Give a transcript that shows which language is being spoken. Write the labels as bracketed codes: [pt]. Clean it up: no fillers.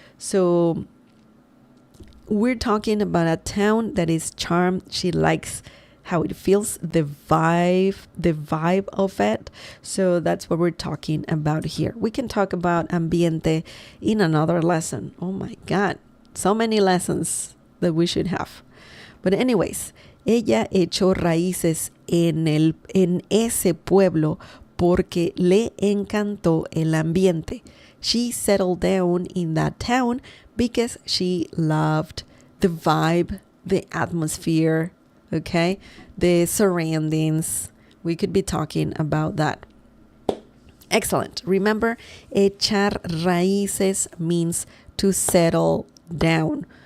[en] So we're talking about a town that is charmed. She likes how it feels, the vibe of it. So that's what we're talking about here. We can talk about ambiente in another lesson. Oh my God, so many lessons that we should have. But anyways, [es] ella echó raíces en ese pueblo porque le encantó el ambiente. [en] She settled down in that town because she loved the vibe, the atmosphere, okay, the surroundings. We could be talking about that. Excellent. Remember, [es] echar raíces [en] means to settle down.